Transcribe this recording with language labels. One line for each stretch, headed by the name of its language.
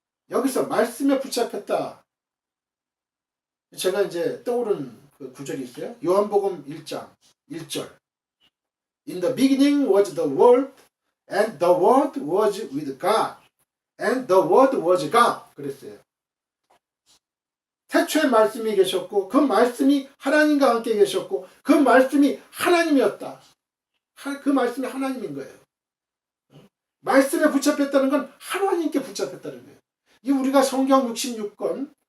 Korean: 여기서 말씀에 붙잡혔다. 제가 이제 떠오른 그 구절이 있어요. 요한복음 1장 1절.
English: In the beginning was the Word, and the Word was with God, and the Word was God.
Korean: 그랬어요. 태초에 말씀이 계셨고 그 말씀이 하나님과 함께 계셨고 그 말씀이 하나님이었다. 그 말씀이 하나님인 거예요. 말씀에 붙잡혔다는 건 하나님께 붙잡혔다는 거예요. 이 우리가 성경 66권